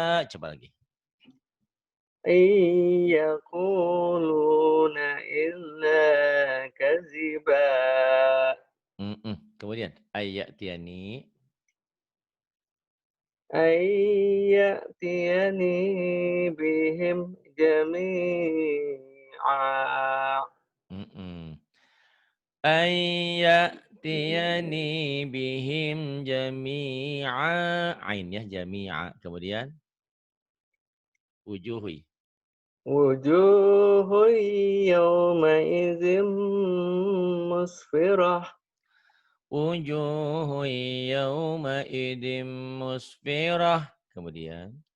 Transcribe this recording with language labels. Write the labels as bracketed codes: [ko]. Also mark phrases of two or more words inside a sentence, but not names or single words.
[id] Coba lagi. [ar] يقولون إلا كذبا. [id] Kemudian ayatiyani. [ar] يأتيني بهم جميعا. Mm-mm. يأتيني بهم جميعا. عين يا جميعا. [id] Kemudian wujuhi. [ar] وجوه يومئذ مسفرة. وجوه يومئذ مسفرة. [id] Kemudian